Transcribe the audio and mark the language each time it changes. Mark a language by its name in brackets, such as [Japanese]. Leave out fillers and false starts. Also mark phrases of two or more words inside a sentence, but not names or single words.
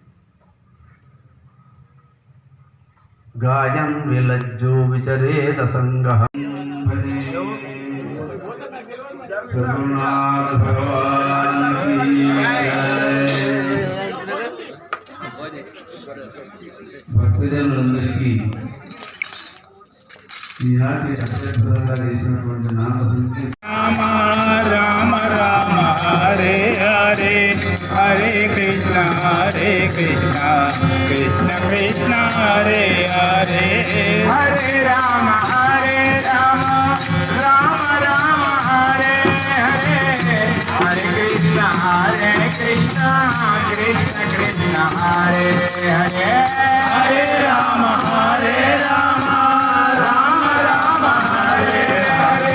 [Sanskrit] గాయం విలజ్జో విచరేత సంగః భక్తులందరికీ [Telugu] ఈనాటి అత్యద్భుతంగా చేసినటువంటి [Sanskrit] రామ రామ రామ హరే హరే హరే కృష్ణ కృష్ణ కృష్ణ హరే హరే హరే రామ రామ రామ హరే హరే హరే కృష్ణ కృష్ణ కృష్ణ హరే హరే హరే రామ రామ రామ రామ హరే హరే